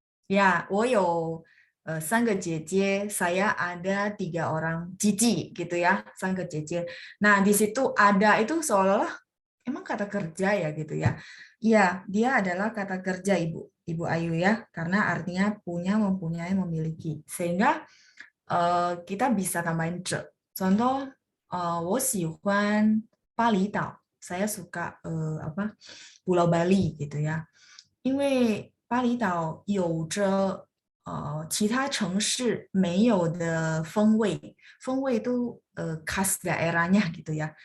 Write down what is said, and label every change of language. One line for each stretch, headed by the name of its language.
Indonesian: Ya,
Chinese: 我有三个姐姐,
Indonesian: saya ada 3 orang cici gitu ya,
Chinese: 3 个姐姐.
Indonesian: Nah, di situ ada itu seolah-olah emang kata kerja ya gitu ya. Iya, dia adalah kata kerja Ibu Ayu ya, karena artinya punya, mempunyai, memiliki. Sehingga kita bisa tambahin ce.
Chinese: Contoh, 我喜欢巴厘岛.
Indonesian: Saya suka Pulau Bali gitu ya.
Chinese: 因为巴厘岛有着其他城市没有的风味，风味
Indonesian: itu khas daerahnya gitu ya.